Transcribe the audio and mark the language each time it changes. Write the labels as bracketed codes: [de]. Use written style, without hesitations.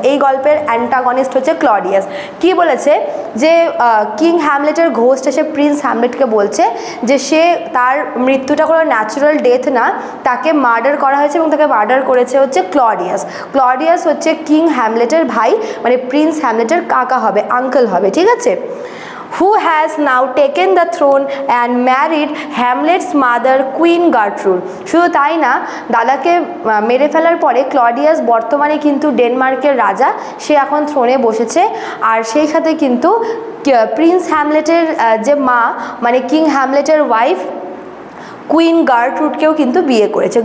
[bn] এই গল্পের অ্যান্টাগনিস্ট হচ্ছে ক্লডিয়াস। কি বলেছে? যে কিং হ্যামলেটের ঘোস্ট এসে প্রিন্স হ্যামলেটকে বলছে যে তার মৃত্যুটা কোনো ন্যাচারাল ডেথ না, তাকে মার্ডার করা হয়েছে, এবং তাকে মার্ডার করেছে হচ্ছে ক্লডিয়াস। ক্লডিয়াস হচ্ছে কিং হ্যামলেটের ভাই, প্রিন্স হ্যামলেটের কাকা হবে, আঙ্কেল হবে। ঠিক আছে? [en] who has now taken the throne and married Hamlet's mother Queen Gertrude। [bn] শুধু তাই না, দাদাকে মেরে ফেলার পরে ক্লডিয়াস বর্তমানে কিন্তু ডেনমার্কের রাজা, সে এখন থ্রোনে বসেছে। আর সেই সাথে কিন্তু প্রিন্স হ্যামলেটের যে মা, কিং হ্যামলেটের ওয়াইফ কুইন গার্ট্রুডকেও কিন্তু বিয়ে করেছে।